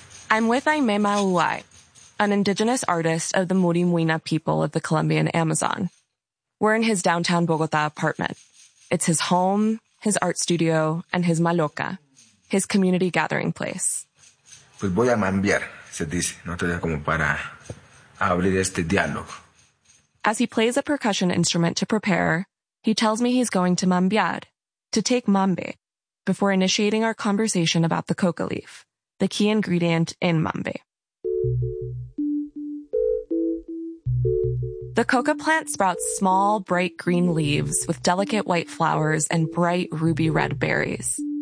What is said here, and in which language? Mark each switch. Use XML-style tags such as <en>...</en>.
<en>I'm with Aime Mauai, an indigenous artist of the Murimuina people of the Colombian Amazon. We're in his downtown Bogota apartment. It's his home, his art studio, and his maloca, his community gathering place.</en> <es>Pues voy a mambiar, se dice, no te da como para abrir este diálogo.</es> <en>As he plays a percussion instrument to prepare, he tells me he's going to mambiar, to take mambe, before initiating our conversation about the coca leaf, the key ingredient in mambe. The coca plant sprouts small, bright green leaves with delicate white flowers and bright ruby red berries.</en>